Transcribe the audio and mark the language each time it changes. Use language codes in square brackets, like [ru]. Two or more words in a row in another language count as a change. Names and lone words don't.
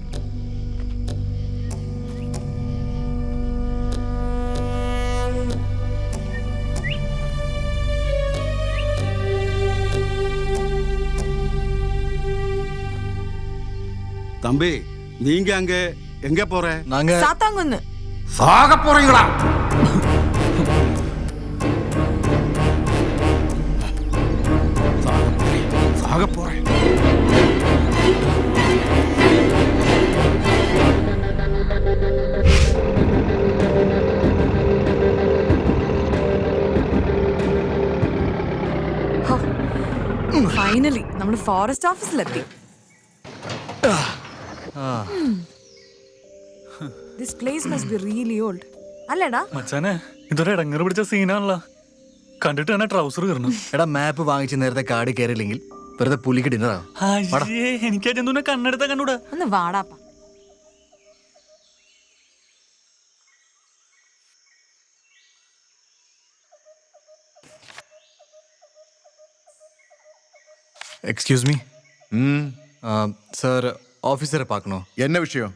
[ta] தம்பி, நீங்க அங்க எங்க போற? நாங்க സാത്താങ്കുന്ന്. சாக போறீங்களா? சாக போறேன். [ml] ഫൈനലി നമ്മൾ ഫോറസ്റ്റ് ഓഫീസിലെത്തി. [en] This place must be really old. അല്ലേടാ? [ml] മച്ചാനെ, ഇതൊരു ഇടങ്ങറ് പിടിച്ച സീനാണല്ലോ. കണ്ടിട്ട് തന്നെ ട്രൗസർ കയറണം. എടാ, മാപ്പ് വാങ്ങിച്ച് നേരത്തെ കാടി കയറിയില്ലെങ്കിൽ വെറുതെ പുലിക്ക് ഡിന്നറാ. എനിക്ക് അതെന്തുനെ കണ്ണെടുത്താ കണ്ടൂടാ. ഒന്ന് വാടാപ്പാ. [en] Excuse me. [ta] சார், ஆஃபீஸரை பார்க்கணும். என்ன விஷயம்?